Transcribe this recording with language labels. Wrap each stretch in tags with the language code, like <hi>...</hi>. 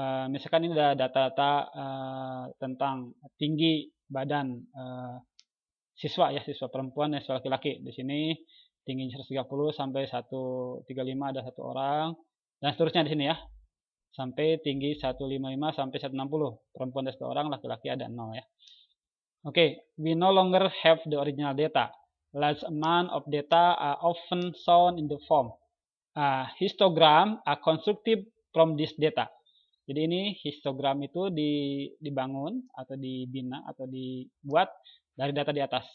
<id>Misalkan ini ada data-data tentang tinggi badan siswa ya, siswa perempuan dan siswa laki-laki. Di sini tingginya 130 sampai 135 ada 1 orang dan seterusnya di sini ya. Sampai tinggi 155 sampai 160. Perempuan ada 1 orang, laki-laki ada 0 ya.</id> <en>Oke, we no longer have the original data. Large amount of data are often shown in the form. Histogram are constructed from this data.</en> <id>Jadi ini histogram itu dibangun atau dibina atau dibuat dari data di atas.</id>